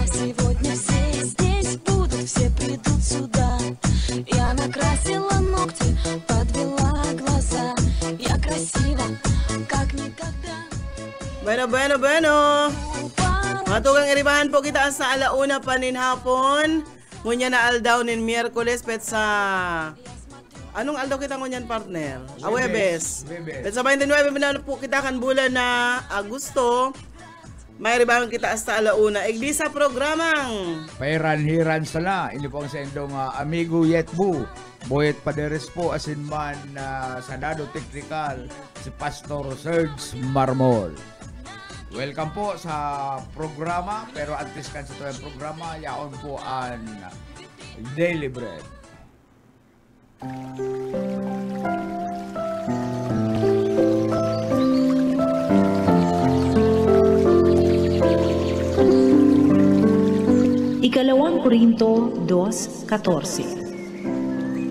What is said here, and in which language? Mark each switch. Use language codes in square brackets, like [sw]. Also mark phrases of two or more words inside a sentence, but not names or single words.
[ru] Сегодня все здесь будут, все придут сюда. Я накрасила ногти, подвела глаза. Я красива, как никогда. [bik] Bueno. Mga tugang iribahan po kita sa alauna panin hapon. Ngunya na aldaw nin Miyerkules pet sa... Anong aldaw kita ngunyan partner? Webes. Pet sa 29 na po kita kan bulan na Agosto. May iribahan kita sa alauna. Igdi sa programang Pairan-hiran sala. Ini po ang sa indong amigo Yetbu. Boyet Paderes po asin man sa Dado Technical si Pastor Serge Marmol. Welcome po sa programa, pero antes kan sa tuwing programa, yaon po ang Daily Bread. Ikalawang Korinto 2:14.